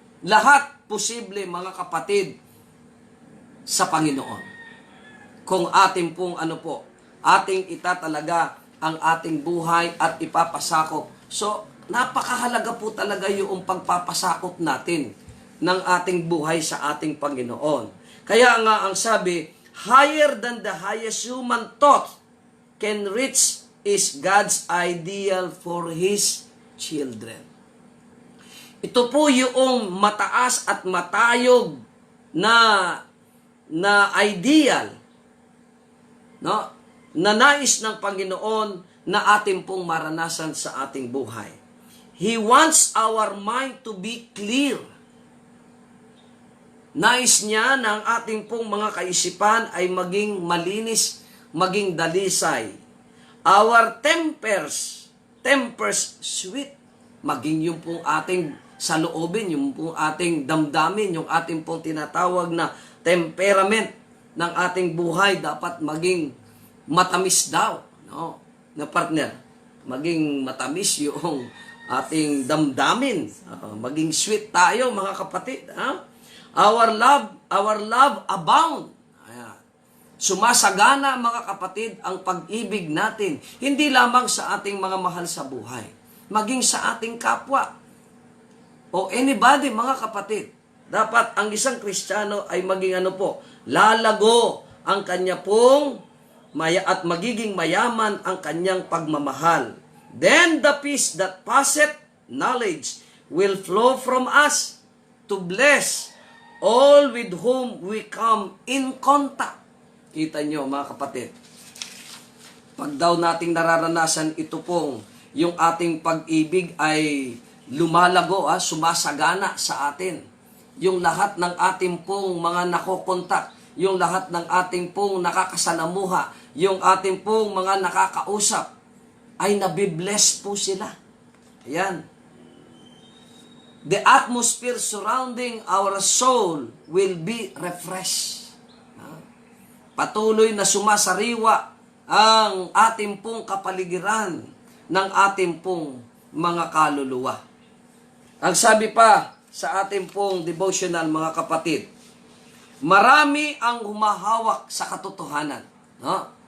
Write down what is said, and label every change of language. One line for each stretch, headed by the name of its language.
Filipino: Lahat posible, mga kapatid, sa Panginoon. Kung ating pong ating itatalaga ang ating buhay at ipapasakop. So, napakahalaga po talaga yung pagpapasakop natin ng ating buhay sa ating Panginoon. Kaya nga ang sabi,
English: higher than the highest human thought can reach is God's ideal for His children.
Filipino: Ito po yung mataas at matayog na ideal, no? Na nais ng Panginoon na ating pong maranasan sa ating buhay.
English: He wants our mind to be clear.
Filipino: Nais niya na ang ating pong mga kaisipan ay maging malinis, maging dalisay.
English: Our tempers sweet.
Filipino: Maging yung pong ating saloobin, yung pong ating damdamin, yung ating pong tinatawag na temperament ng ating buhay dapat maging matamis daw, no? Na partner, maging matamis yung ating damdamin, maging sweet tayo, mga kapatid, ha?
English: Our love abound.
Filipino: Ayan. Sumasagana, mga kapatid, ang pag-ibig natin, hindi lamang sa ating mga mahal sa buhay, maging sa ating kapwa o anybody, mga kapatid. Dapat ang isang Kristiyano ay maging lalago ang kanya pong at magiging mayaman ang kanyang pagmamahal.
English: Then the peace that passeth knowledge will flow from us to bless all with whom we come in contact.
Filipino: Kita nyo, mga kapatid. Pag daw nating nararanasan ito pong yung ating pag-ibig ay lumalago, sumasagana sa atin. Yung lahat ng ating pong mga nakokontak, yung lahat ng ating pong nakakasalamuha, yung ating pong mga nakakausap, ay nabibless po sila. Ayan.
English: The atmosphere surrounding our soul will be refreshed.
Filipino: Patuloy na sumasariwa ang ating pong kapaligiran ng ating pong mga kaluluwa. Ang sabi pa sa ating pong devotional, mga kapatid, marami ang humahawak sa katotohanan. No?